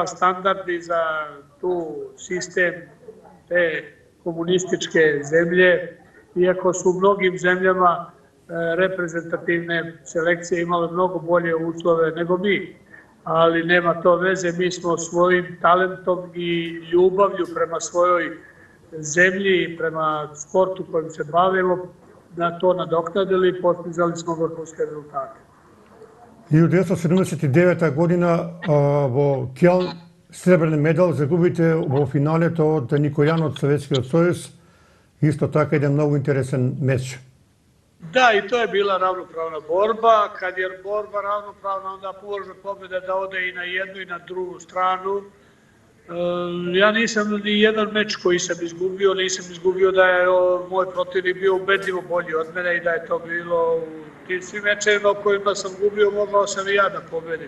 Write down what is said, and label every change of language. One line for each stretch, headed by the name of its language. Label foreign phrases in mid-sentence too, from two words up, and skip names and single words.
Serbian: standard i za tu sistem te komunističke zemlje, iako su u mnogim zemljama reprezentativne selekcije imale mnogo bolje uslove nego mi, ali nema to veze, mi smo svojim talentom i ljubavlju prema svojoj zemlji i prema sportu kojim se bavimo na to nadoknadili i postizali smo vrhunske rezultate.
Macedonian: 1979 година во Келн сребрен медал загубите во финалето од Никојан од Советскиот сојуз. Исто така еден многу интересен меч.
Serbian: Da, i to je bila ravnopravna borba. Kad je borba ravnopravna, onda može pobjeda da ode i na jednu i na drugu stranu. Ja nisam ni jedan meč koji sam izgubio, nisam izgubio da je moj protivnik bio ubedljivo bolji od mene i da je to bilo u tim svim mečevima u kojima sam gubio, mogao sam i ja da pobedim.